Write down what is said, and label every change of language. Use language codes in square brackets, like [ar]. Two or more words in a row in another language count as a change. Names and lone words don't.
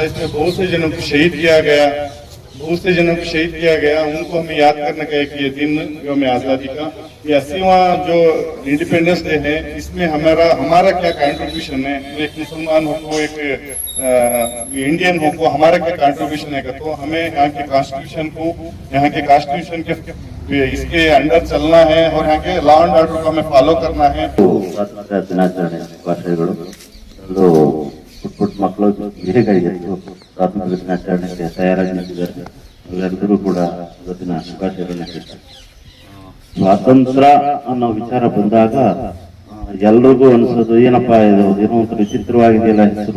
[hi] इसमें बहुत से जनों को शहीद किया गया, उनको हमें याद करने का एक ये दिन यौम आजादी का, ये 80वां जो [en] Independence Day [hi] है, इसमें हमारा क्या कंट्रीब्यूशन है, एक मुसलमान हो को एक इंडियन हो को हमारा क्या कंट्रीब्यूशन है। तो हमें यहाँ के कॉन्स्टिट्यूशन के इसके अंडर चलना है और यहाँ के [en] law and order [hi] को हमें फॉलो करना है। [kn] ಸ್ವಾತಂತ್ರ್ಯ ದಿನಾಚರಣೆ ಶುಭಾಶಯಗಳು. ಪುಟ್ ಮಕ್ಕಳು ಹಿರಿಯರಿಗೆ ಸ್ವಾತಂತ್ರ್ಯ ದಿನಾಚರಣೆಗೆ ತಯಾರಾಗಿ ನಿಂತಿದ್ದಾರೆ. ಎಲ್ಲರಿಗೂ ಕೂಡ ಇವತ್ತಿನ ಶುಭಾಶಯಗಳನ್ನ ಹೇಳ್ತಾರೆ. ಸ್ವಾತಂತ್ರ್ಯ ಅನ್ನೋ ವಿಚಾರ ಬಂದಾಗ ಎಲ್ರಿಗೂ ಅನ್ಸೋದು, ಏನಪ್ಪಾ ಇದು ಏನೋ ಒಂದು ವಿಚಿತ್ರವಾಗಿದೆಯಲ್ಲ ಹೆಸರು.